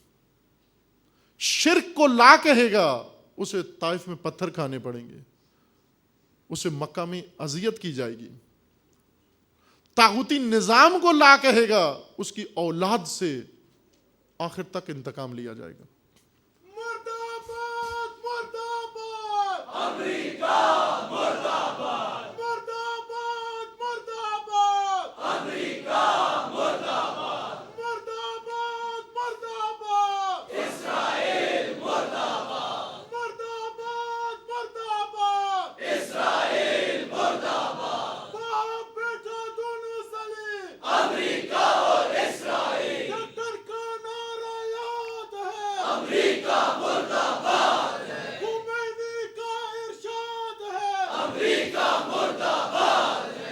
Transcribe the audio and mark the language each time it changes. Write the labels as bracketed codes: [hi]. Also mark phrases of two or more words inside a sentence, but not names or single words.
[ur] شرک کو لا کہے گا، اسے طائف میں پتھر کھانے پڑیں گے، اسے مکہ میں اذیت کی جائے گی۔ طاغوتی نظام کو لا کہے گا، اس کی اولاد سے آخر تک انتقام لیا جائے گا۔ مرداباد مرداباد امریکہ مرداباد، مرداباد مرداباد امریکہ مرداباد، مرداباد مرداباد اسرائیل مرداباد، مرداباد مرداباد اسرائیل مرداباد، باپ بیٹا دونوں سلیم، امریکہ اور اسرائیل، ٹکر کا نعرہ یاد ہے، امریکہ مرداباد ہے، خمینی کا ارشاد ہے، امریکہ مرداباد ہے،